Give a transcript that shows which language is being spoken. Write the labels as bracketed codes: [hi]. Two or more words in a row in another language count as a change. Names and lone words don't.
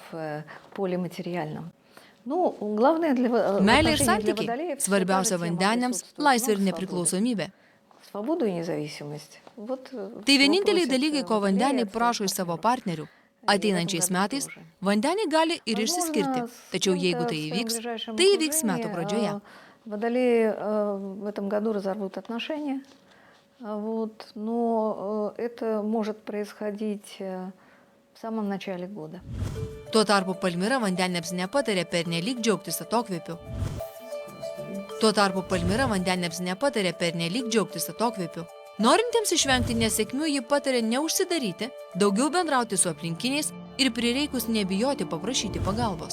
[lt] Meilė ir santykiai – svarbiausia vandeniams – laisvė ir nepriklausomybė. Tai vieninteliai dalykai, ko vandeniai prašo iš savo partnerių. Ateinančiais metais vandeniai gali ir išsiskirti, tačiau jeigu tai įvyks metų pradžioje. [ru] Водолеи в этом году разорвут отношения, но это может происходить в самом начале года. [lt] Tuo tarpu Palmira vandeniams nepatarė pernelyg džiaugtis atokvėpiu. Norintiems išvengti nesėkmių, ji patarė neužsidaryti, daugiau bendrauti su aplinkiniais ir prireikus nebijoti paprašyti pagalbos.